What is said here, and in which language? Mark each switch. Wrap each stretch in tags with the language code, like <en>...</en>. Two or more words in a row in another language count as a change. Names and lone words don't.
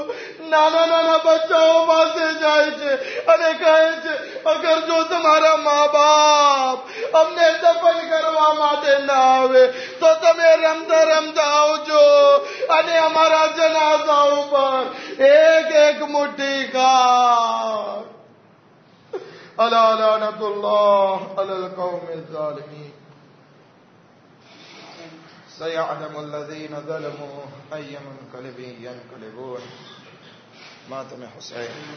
<gu>નાના બચ્ચાઓ પાસે જાય છે અને કહે છે અગર જો તમારા મા બાપ અમને દફન કરવા માટે ના આવે તો તમે રમતા રમતા આવજો અને અમારા જનાઝા ઉપર એક મુઠ્ઠી ખાક.</gu> <ar>ألا لعنة الله على القوم الظالمين. سيعلم الذين ظلموا أي منقلب ينقلبون.</ar> <ur>ماتم حسين.</ur>